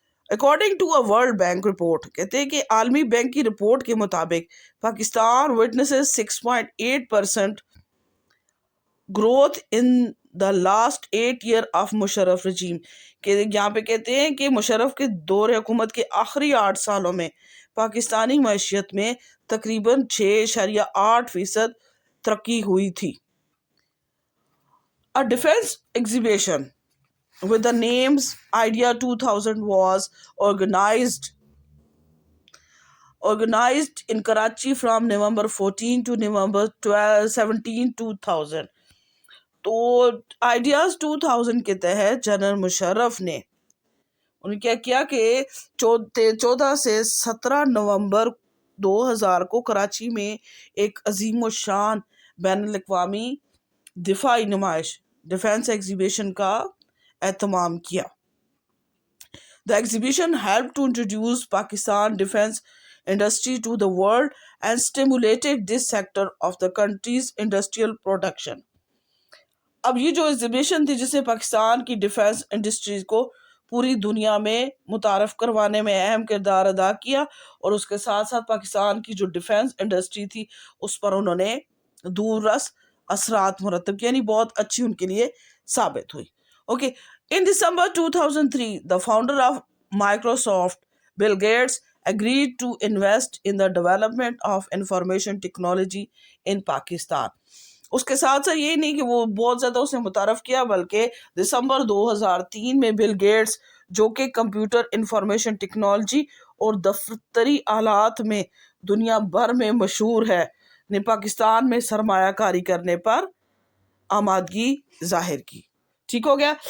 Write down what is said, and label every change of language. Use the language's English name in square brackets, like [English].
[English] according to a world bank report, [Urdu] کہتے ہیں کہ عالمی بینک کی رپورٹ کے مطابق [English] Pakistan witnesses 6.8% growth in the last 8 year of Musharraf regime. [Urdu] کہ یہاں پہ کہتے ہیں کہ مشرف کے دور حکومت کے آخری 8 سالوں میں پاکستانی معیشت میں تقریباً 6.8% ترقی ہوئی تھی. [English] A defense exhibition with the names Idea 2000 was organized in Karachi from November 14 to November 17, 2000. [Urdu] تو آئیڈیاز 2000 کے تحت جنرل مشرف نے انہوں نے کیا کہ 14 سے 17 نومبر 2000 کو کراچی میں ایک عظیم الشان بین الاقوامی دفاعی نمائش ڈیفینس ایگزیبیشن کا اہتمام کیا. [English] The exhibition helped to introduce Pakistan defense industry to the world and stimulated this sector of the country's industrial production. [Urdu] اب یہ جو ایگزیبیشن تھی جس نے پاکستان کی ڈیفینس انڈسٹریز کو پوری دنیا میں متعارف کروانے میں اہم کردار ادا کیا، اور اس کے ساتھ ساتھ پاکستان کی جو ڈیفینس انڈسٹری تھی اس پر انہوں نے دور رس اثرات مرتب کیا، یعنی بہت اچھی ان کے لیے ثابت ہوئی. Okay. [English] In December 2003, the founder of Microsoft, Bill Gates, agreed to invest in the development of information technology in Pakistan. [Urdu] اس کے ساتھ ساتھ یہ نہیں کہ وہ بہت زیادہ اسے متعارف کیا، بلکہ دسمبر 2003 میں بل گیٹس جو کہ کمپیوٹر انفارمیشن ٹیکنالوجی اور دفتری آلات میں دنیا بھر میں مشہور ہے، نے پاکستان میں سرمایہ کاری کرنے پر آمادگی ظاہر کی. ٹھیک ہو گیا.